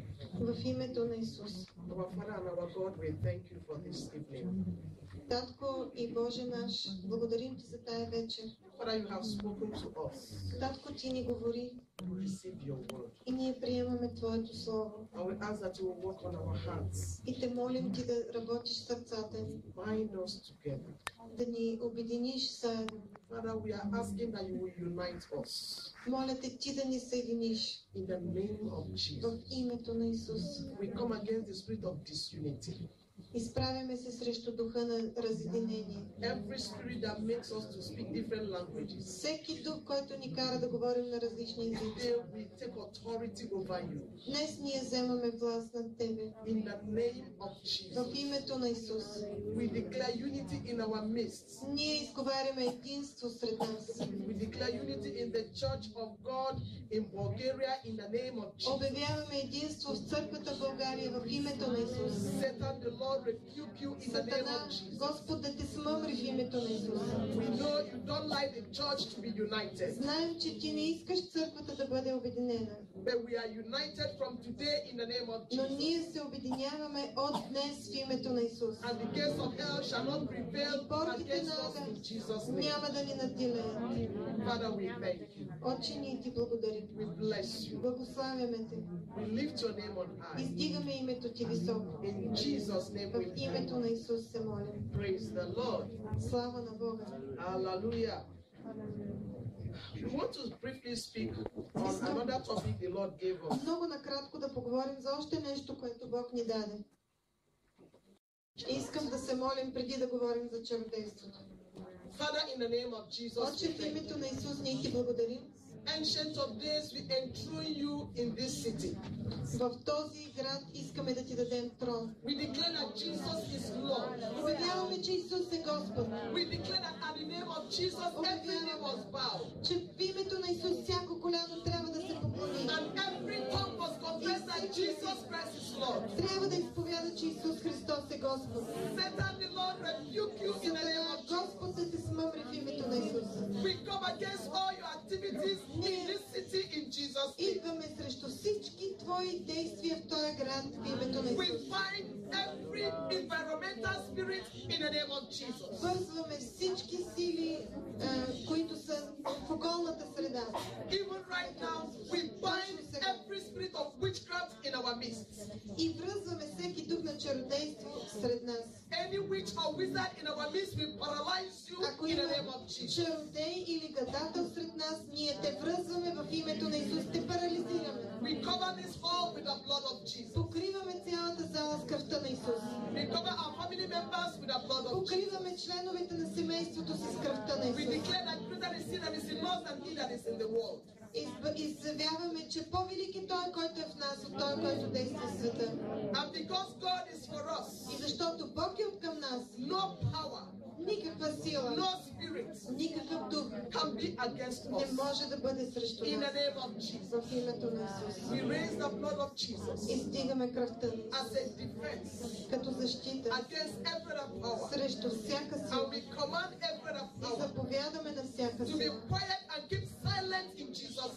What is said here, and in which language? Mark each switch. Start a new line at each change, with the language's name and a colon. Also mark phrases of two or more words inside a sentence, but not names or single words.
Bulgarian: В името на Исус.
English: Our Father and our God, we thank you for this evening.
Bulgarian: Татко и Боже наш, благодарим Ти за тая вечер.
English: Father, you have spoken to us.
Bulgarian: Татко, Ти ни говори
English: We receive your word.
Bulgarian: и ние приемаме Твоето Слово.
English: And we ask that you will work on our hearts.
Bulgarian: И Те молим Ти да работиш в сърцата ни,
English: Bind us together.
Bulgarian: да ни обединиш заедно.
English: Father, we are asking that you will unite us.
Bulgarian: Моля Те Ти да ни съединиш
English: In the name of
Bulgarian: в
English: Jesus.
Bulgarian: името на Исус.
English: We come against the spirit of disunity.
Bulgarian: Изправяме се срещу духа на разединение.
English: Every spirit that makes us to speak different languages.
Bulgarian: Всеки дух, който ни кара да говорим на различни езици.
English: Today we take authority over you.
Bulgarian: Днес ние вземаме власт над Тебе.
English: In the name of
Bulgarian: В
English: Jesus.
Bulgarian: името на Исус.
English: We declare unity in our midst.
Bulgarian: Ние изговаряме единство сред нас.
English: We declare unity in the church of God in Bulgaria in the name of Jesus.
Bulgarian: Обявяваме единство в църквата в България в името на Исус.
English: Satan, the Lord rebuke you in the name
Bulgarian: Сатана,
English: of Jesus.
Bulgarian: Господ да те смъмри в името на Исус.
English: We know you don't like the church to be united,
Bulgarian: Знаем, че ти не искаш църквата да бъде обединена,
English: but we are united from today in the name of
Bulgarian: но
English: Jesus.
Bulgarian: ние се обединяваме от днес в името на Исус.
English: And the gates of hell shall not prevail
Bulgarian: И портите
English: against
Bulgarian: на
English: us in
Bulgarian: ада
English: Jesus' name.
Bulgarian: няма да ни надделеят.
English: Father, we thank you.
Bulgarian: Отче, ние ти благодарим.
English: We bless you.
Bulgarian: Благославяме те.
English: We lift your name on high.
Bulgarian: Издигаме името ти високо.
English: In Jesus' name we
Bulgarian: В
English: pray.
Bulgarian: името на Исус се молим.
English: Praise the Lord.
Bulgarian: Слава на Бога.
English: Hallelujah. We want to briefly speak on another topic the Lord gave us.
Bulgarian: Много накратко да поговорим за още нещо, което Бог ни даде. Искам да се молим преди да говорим за чародейството.
English: Father, in the name of Jesus,
Bulgarian: Отче,
English: we
Bulgarian: в
English: thank
Bulgarian: името
English: you.
Bulgarian: на Исус ние ти благодарим.
English: Ancient of days, we enthrone you in this city.
Bulgarian: В този град искаме да ти дадем трон.
English: We declare that Jesus is Lord.
Bulgarian: Обявяваме, че Исус е Господ.
English: We declare that at the name of Jesus, every knee must bow.
Bulgarian: Че в името на Исус всяко коляно трябва да се поклони.
English: And every tongue must confess that Jesus Christ is Lord.
Bulgarian: Трябва да изповяда, че Исус Христос е Господ.
English: Satan, the Lord rebuke you in the name of Jesus.
Bulgarian: Господ да те смъмри в името на Исус.
English: We come against all your activities in this city in Jesus' name.
Bulgarian: Идваме срещу всички твои всякакви действия в този град в името на
English: We
Bulgarian: Исус.
English: bind every environmental spirit in the name of Jesus.
Bulgarian: Вързваме всички сили, които са в околната среда.
English: Even right now, we bind every spirit of witchcraft in our midst.
Bulgarian: И връзваме всеки дух на чародейство сред нас.
English: Any witch or wizard in our midst will paralyze you
Bulgarian: Ако
English: in the
Bulgarian: има
English: name of Jesus.
Bulgarian: чародей или гадател сред нас, ние те връзваме в името на Исус, те парализираме.
English: We cover this hall with the blood of Jesus.
Bulgarian: Покриваме цялата зала с кръвта на Исус.
English: We cover our family members with the blood of Jesus.
Bulgarian: Покриваме членовете на семейството си с кръвта на
English: We
Bulgarian: Исус.
English: declare that greater is he that is in us than he that is in the world.
Bulgarian: Изявяваме, че по-велик е Той, който е в нас, от Той, който действа в света.
English: And because God is for us,
Bulgarian: И защото Бог е от към нас,
English: no power,
Bulgarian: никаква сила,
English: no spirit
Bulgarian: никакъв дух
English: can be against
Bulgarian: не
English: us.
Bulgarian: може да бъде срещу
English: In the
Bulgarian: нас.
English: name of Jesus,
Bulgarian: В името на Исус.
English: we raise the blood of Jesus
Bulgarian: Издигаме кръвта на
English: as
Bulgarian: Исус
English: a defense
Bulgarian: като защита
English: against every other power.
Bulgarian: срещу всяка
English: And
Bulgarian: сила.
English: we command every other
Bulgarian: И
English: power
Bulgarian: заповядаме на всяка
English: to be
Bulgarian: сила
English: quiet and keep silent in Jesus'